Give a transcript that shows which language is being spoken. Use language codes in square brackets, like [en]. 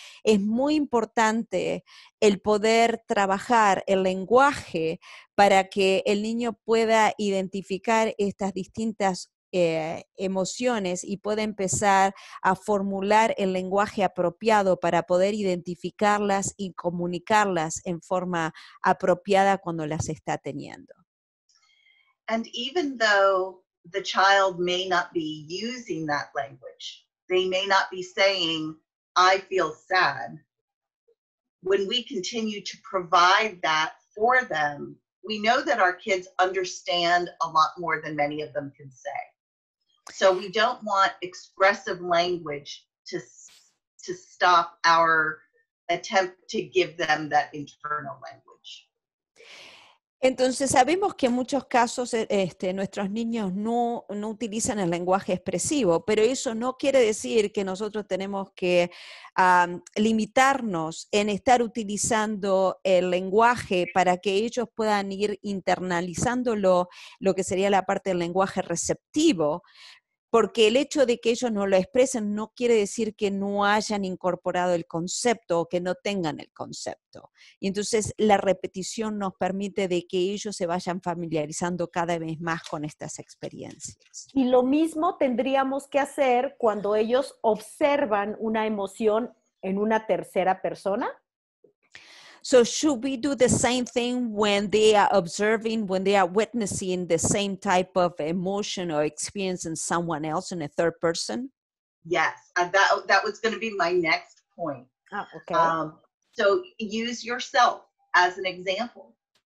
[es] Es muy importante el poder trabajar el lenguaje para que el niño pueda identificar estas distintas emociones y pueda empezar a formular el lenguaje apropiado para poder identificarlas y comunicarlas en forma apropiada cuando las está teniendo. [en] And even though the child may not be using that language, they may not be saying, I feel sad. When we continue to provide that for them, we know that our kids understand a lot more than many of them can say. So we don't want expressive language to stop our attempt to give them that internal language. [es] Entonces sabemos que en muchos casos nuestros niños no utilizan el lenguaje expresivo, pero eso no quiere decir que nosotros tenemos que limitarnos en estar utilizando el lenguaje para que ellos puedan ir internalizando lo que sería la parte del lenguaje receptivo. porque el hecho de que ellos no lo expresen no quiere decir que no hayan incorporado el concepto o que no tengan el concepto. Y entonces la repetición nos permite de que ellos se vayan familiarizando cada vez más con estas experiencias. Y lo mismo tendríamos que hacer cuando ellos observan una emoción en una tercera persona. [en] So should we do the same thing when they are observing, when they are witnessing the same type of emotion or experience in someone else, in a third person? Yes, that was going to be my next point. Okay. So use yourself as an example.